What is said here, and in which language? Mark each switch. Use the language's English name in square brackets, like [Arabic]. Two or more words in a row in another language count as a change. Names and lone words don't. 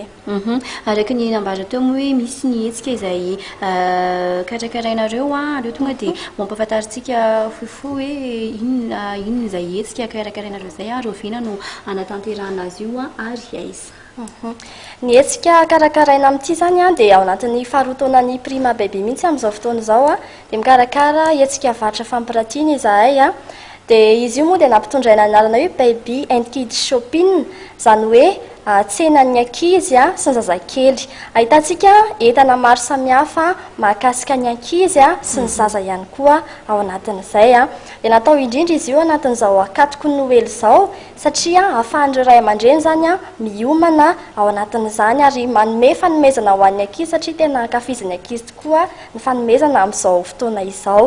[Malagasy] Araka ny nambara teo moa hoe misy ny hetsika izay karakarainareo aleo tonga dia mampafantaritsika fohifohy hoe inona izay hetsika karakarainareo izay Rovina no anatanterahana azy io ary aiza. Ny hetsika karakaraina amin'ity zany dia ao anatin'ny faharoataonan'ny prima baby mihitsy amin'izao fotoana izao dia mikarakara hetsika vatra fampiratiana izahay dia izy io moa dia nampitondray ny anarana hoe baby and kids shopping izany hoe tsenan'ny ankizy sy ny zazakely. Ahitantsika entana maro samihafa mahakasika ny ankizy sy ny zaza ihany koa ao anatin'izay dia natao indrindra izy io anatin'izao akatoko noely izao satria ahafahan'ireo ray aman-dreny zany miomana ao anatin'izany ary manome fanomezana ho an'ny ankizy satria tena ankafiziny ankizy tokoa ny fanomezana amin'izao fotoana izao.